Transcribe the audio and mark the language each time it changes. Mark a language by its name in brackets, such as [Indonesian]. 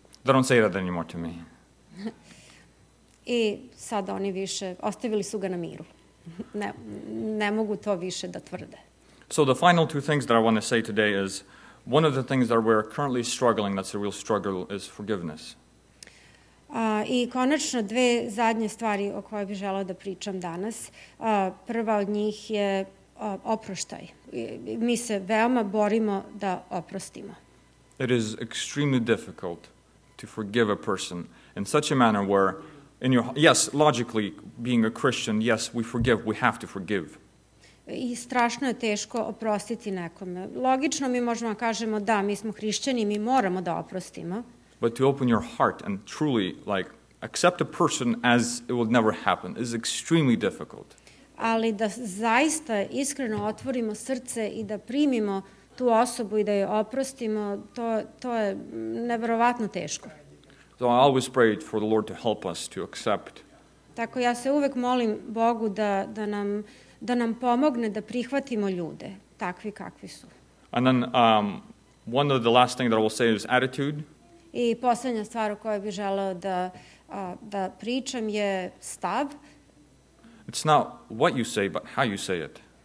[English] They don't say that anymore to me. [Serbian] I sad oni više, ostavili su ga na miru. Ne mogu to više da tvrde. [English] So the final two things that I want to say today is, one of the things that we're currently struggling, that's a real struggle, is forgiveness. [Serbian] I konačno dve zadnje stvari o koje bih želeo da pričam danas. Prva od njih je oproštaj. Mi se veoma borimo da oprostimo. [English] It is extremely difficult to forgive a person in such a manner where, yes, logically, being a Christian, yes, we forgive, we have to forgive. [Serbian] I strašno je teško oprostiti nekome. Logično mi možemo kažemo da, mi smo hrišćani, mi moramo da oprostimo. [English] But to open your heart and truly, accept a person as it would never happen is extremely difficult. [Serbian] Ali da zaista iskreno otvorimo srce i da primimo tu osobu i da je oprostimo, to je neverovatno teško. [English] So I always prayed for the Lord to help us to accept. [Serbian] Tako ja se uvek molim Bogu da nam pomogne da prihvatimo ljude, takvi kakvi su. [English] And then one of the last thing that I will say is attitude. [Serbian] I poslednja stvar o kojoj bih želeo da pričam je stav. [English] It's not what you say, but how you say it.